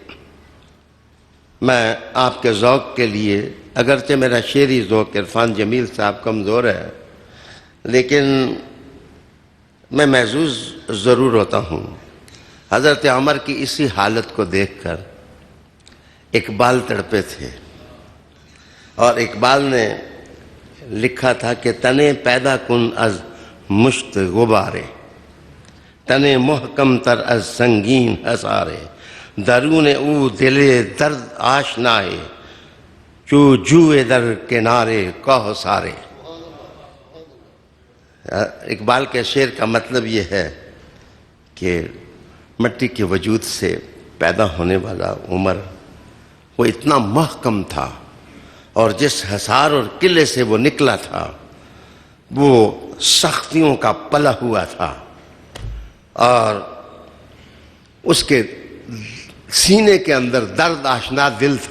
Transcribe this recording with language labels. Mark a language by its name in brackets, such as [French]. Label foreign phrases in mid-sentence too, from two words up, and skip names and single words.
[Urdu] میں آپ کے ذوق کے لیے، اگرچہ میرا شعری ذوق عرفان جمیل صاحب کمزور ہے، لیکن میں محظوظ ضرور ہوتا ہوں. حضرت عمر کی اسی حالت کو دیکھ کر اقبال تڑپے تھے، اور اقبال نے لکھا تھا کہ [Persian] تنے پیدا کن از مشت غبارے، تنے محکم تر از سنگین حصارے، درون او دل درد آشنائے، چو جوئے در کنارے کوہ سارے. [Urdu] اقبال کے شعر کا مطلب یہ ہے کہ مٹی کے وجود سے پیدا ہونے والا عمر وہ اتنا محکم تھا، اور جس حصار اور قلعے سے وہ نکلا تھا وہ سختیوں کا پلا ہوا تھا، اور اس کے سینے کے اندر درد آشنا دل تھا.